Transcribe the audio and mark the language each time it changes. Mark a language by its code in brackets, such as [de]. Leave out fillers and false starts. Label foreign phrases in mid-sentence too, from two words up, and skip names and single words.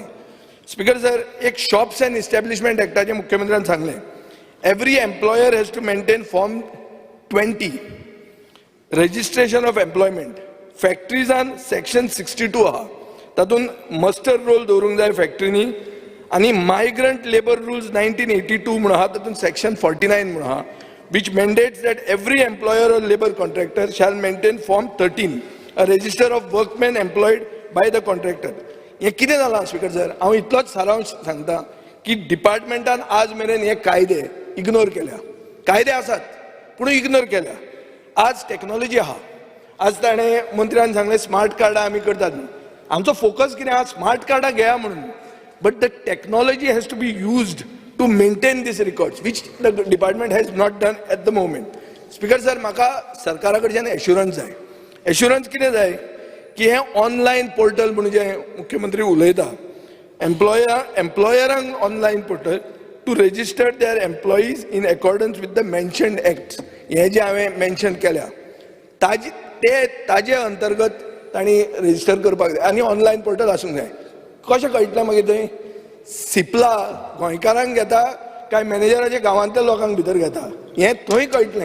[en] Speaker sir, एक shops and establishment [kok] एक्टाचें मुख्यमंत्र्यान सांगलें [en] every employer has to maintain form 20 registration of employment. [kok] फॅक्ट्रीजान सेक्शन 62 आहा, तातूंत [en] muster roll [kok] दवरूंक जाय फॅक्ट्रीनी, आनी [en] migrant labour rules [kok] 1982 म्हणून आहा, तातूंत सेक्शन 49 म्हणून आहा, [en] which mandates that every employer or labor contractor shall maintain form 13, a register of workmen employed by the contractor. [kok] हे कितें जालां स्पीकर सर? हांव इतलोच सारांश सांगता की डिपार्टमेंटान आज मेरेन हे कायदे इग्नोर केल्या. कायदे आसात पूण इग्नोर केल्या. आज टेक्नॉलॉजी आहा, आज ताणें मंत्र्यान सांगलें स्मार्ट कार्डां आमी करतात म्हणून. आमचो फोकस कितें आहा? स्मार्ट कार्डां घेया म्हणून, [en] but the technology has to be used to maintain these records, which the department has not done at the moment. Speaker sir, [kok] म्हाका सरकारा कडच्यान एश्युरन्स जाय. [en] एश्युरन्स [kok] कितें जाय की हे [en] online portal [kok] म्हणून जे मुख्यमंत्री उलयता, एम्प्लॉयरांक [en] online portal to register their employees in accordance with the mentioned acts, [kok] हे जे हांवें मेन्शन केल्या ताजे अंतर्गत तांणी रजिस्टर करपाक जाय आनी [en] online portal [kok] आसूंक जाय. कशें कळटलें मागीर थंय सिपला गोंयकारांक घेता काय मॅनेजराच्या गांवांतल्या लोकांक भितर घेता हें थंय कळटलें.